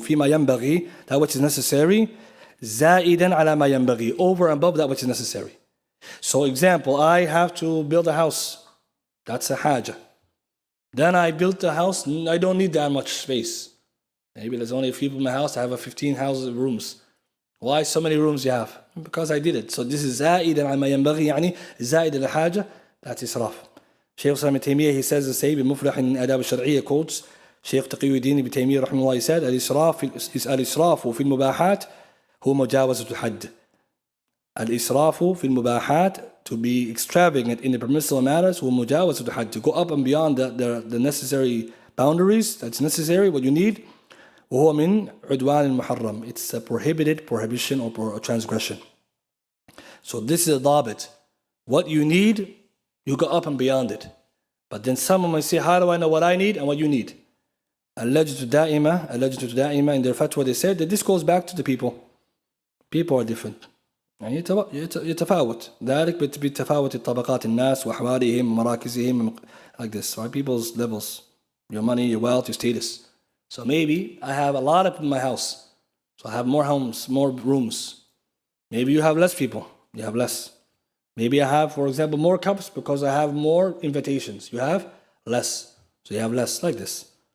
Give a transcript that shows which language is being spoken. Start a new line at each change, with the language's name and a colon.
Arabic: فيما ينبغي,
English: that which is necessary.
Arabic: زائدا على ما ينبغي,
English: over and above that which is necessary. So example, I have to build a house. That's a haja. Then I built a house, I don't need that much space. Maybe there's only a few people in my house, I have 15 rooms. Why so many rooms you have? Because I did it. So this is
Arabic: زائدا عن ما ينبغي يعني زائد الحاجة.
English: That's إسراف. Shaykh Islam ibn Taymiyyah, he says the same in مفلح in آداب الشرعية quotes Shaykh Taqi الدين ibn Taymiyyah
Arabic: رحمه الله,
English: he said
Arabic: الإسراف في المباحات هو مجاوزة الحد. الإسراف في المباحات,
English: to be extravagant in the permissible matters,
Arabic: هو مجاوزة الحد,
English: to go up and beyond the necessary boundaries that's necessary, what you need.
Arabic: وهو من عدوان المحرم,
English: it's a prohibited prohibition or transgression. So this is a ضابط. What you need, you go up and beyond it. But then someone might say, how do I know what I need and what you need? اللجنة الدائمة in their fatwa, they said that this goes back to the people. People are different.
Arabic: يعني يتفاوت ذلك بتفاوت الطبقات الناس وأحوالهم ومراكزهم,
English: like this, right? People's levels, your money, your wealth, your status. So maybe I have a lot of people in my house, so I have more homes, more rooms. Maybe you have less people, you have less. Maybe I have, for example, more cups because I have more invitations. You have less, so you have less, like this.